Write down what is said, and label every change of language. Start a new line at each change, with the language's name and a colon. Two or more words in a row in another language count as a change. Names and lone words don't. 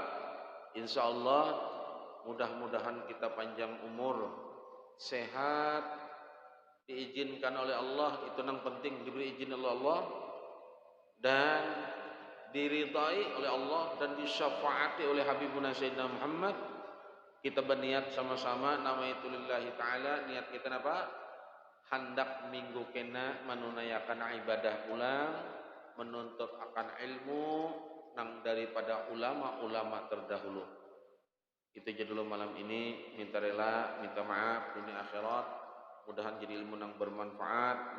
Indonesian: Insyaallah mudah-mudahan kita panjang umur, sehat, diizinkan oleh Allah, itu yang penting diberi izin oleh Allah dan diridai oleh Allah dan disyafaati oleh Habibuna Sayyidina Muhammad. Kita berniat sama-sama nama itu
Arabic: لله تعالى.
Indonesian: Niat kita apa? Hendak minggu kena menunaikan ibadah ulang, menuntut akan ilmu nang daripada ulama-ulama terdahulu. Itu aja dulu malam ini. Minta rela, minta maaf dunia akhirat. Mudahan jadi ilmu yang bermanfaat.